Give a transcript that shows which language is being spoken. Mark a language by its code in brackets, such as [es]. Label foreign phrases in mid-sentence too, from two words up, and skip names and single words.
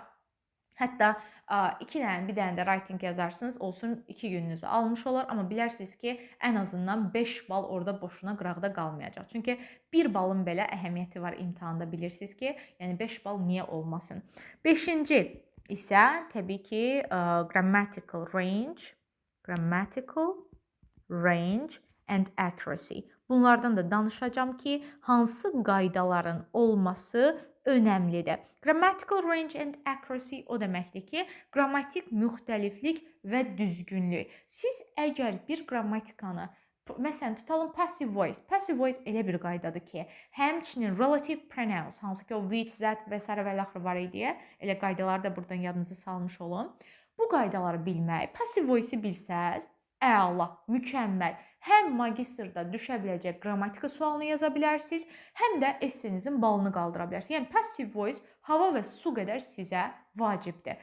[az] Hətta 2 dənə, bir dənə də writing yazarsınız, olsun 2 gününüzü almış olar. Amma bilərsiniz ki, ən azından 5 bal orada boşuna qıraqda qalmayacaq. Çünki 1 balın belə əhəmiyyəti var imtahanda, bilirsiniz ki, yəni 5 bal niyə olmasın. 5-ci isə təbii ki, [en] grammatical range and accuracy. [az] Bunlardan da danışacağam ki, hansı qaydaların olması önəmlidir. [en] Grammatical range and accuracy [az] o deməkdir ki, qrammatik müxtəliflik və düzgünlük. Siz əgər bir qrammatikanı, məsələn, tutalım [en] passive voice. Passive voice [az] elə bir qaydadır ki, həmçinin [en] relative pronouns, [az] hansı ki o [en] which, that [az] və s. və l. var idi, elə qaydaları da buradan yadınızı salmış olun. Bu qaydaları bilmək, [en] passive voice-i [az] bilsəz, əla, mükəmməl. Həm magistrda düşə biləcək qrammatika sualını yaza bilərsiniz, həm də essenizin balını qaldıra bilərsiniz. Yəni [en] passive voice [az] hava və su qədər sizə vacibdir.